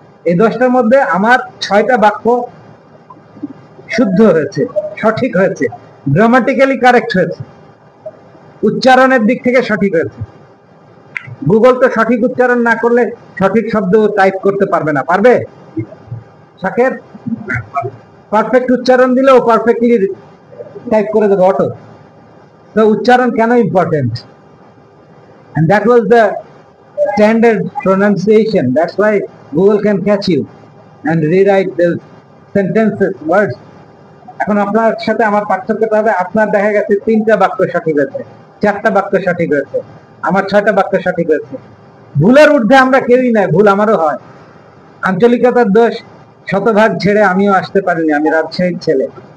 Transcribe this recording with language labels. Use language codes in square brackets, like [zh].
[bn] এই 10টার মধ্যে আমার 6টা বাক্য শুদ্ধ হয়েছে, সঠিক হয়েছে, গ্রামাটিক্যালি কারেক্ট হয়েছে, উচ্চারণের দিক থেকে সঠিক হয়েছে। গুগল তো সঠিক উচ্চারণ না করলে সঠিক শব্দ টাইপ করতে পারবে না, পারবে? শাকের পারফেক্ট উচ্চারণ দিলে ও পারফেক্টলি টাইপ করে দেবে অটো। তো উচ্চারণ কেন important? [en] And that was the standard pronunciation. That's why Google can catch you and rewrite the sentences, words. [bn] এখন আপনার সাথে আমার পার্থক্যটা হবে, আপনার দেখা গেছে 3টা বাক্য সঠিক হয়েছে, 4টা বাক্য সঠিক হয়েছে, আমার 6টা বাক্য সঠিক হয়েছে। ভুলের ঊর্ধ্বে আমরা কেউই নাই, ভুল আমারও হয়। আঞ্চলিকতার দোষ, শতভাগ ছেড়ে আমিও আসতে পারিনি, আমি রাজশাহীর ছেলে।